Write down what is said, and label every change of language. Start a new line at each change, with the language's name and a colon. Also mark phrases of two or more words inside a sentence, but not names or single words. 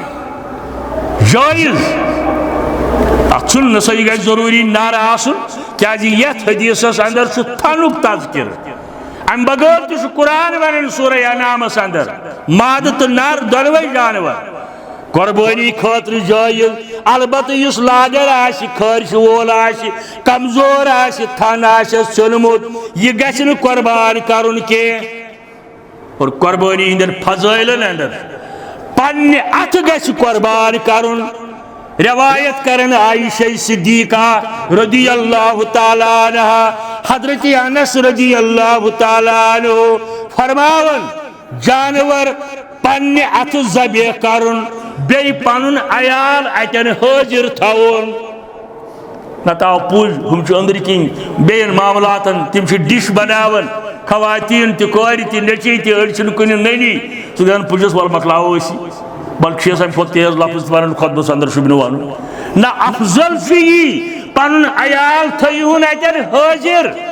Kashmiri: جٲیز اتھ چھُنہٕ نسا یہِ گژھِ ضروٗری نر آسُن کیازِ یتھ حدیثس اندر چھُ تھنُک تذکر امہِ بغٲر تہِ چھُ قرآن ونان سورہ انعامس اندر مادٕ تہٕ نر دۄنوے جانور قربانی خاطر جٲیز البتہ یُس لاگر آسہِ خٲرش وول آسہِ کمزور آسہِ تھن آسٮ۪س ژھیوٚنمُت یہِ گژھِ نہٕ قربان کرُن کینٛہہ اور قربانی ہندن فضائلن اندر پنہ اتھ گژھِ قربان کرن روایت کرن عائشہ صدیقہ
Arabic: رضی اللہ تعالی عنہ
Kashmiri: حضرت انس
Arabic: رضی اللہ تعالی عنہ
Kashmiri: فرماون جانور پنہ اتھ ذبح کرن بیٚیہِ پنُن عیال اتٮ۪ن حٲضِر تھاوُن نتہٕ آو پُج ہُم چھِ أنٛدرۍ کِنۍ بیٚیَن معاملاتن تِم چھِ ڈِش بناوان خواتین تہِ کورِ تہِ نیٚچِوۍ تہِ أڑۍ چھِنہٕ کُنہِ نٔنی ژٕ دپان پُجس ول مۄکلاوو أسی بلکہ چھِ امہِ کھۄتہٕ تیز لفظ تہِ ونان خۄطبس اندر چھُ نہٕ ونُن نہ افضل چھُ یی پنُن عیال تھٲیہُن اتٮ۪ن حٲضِر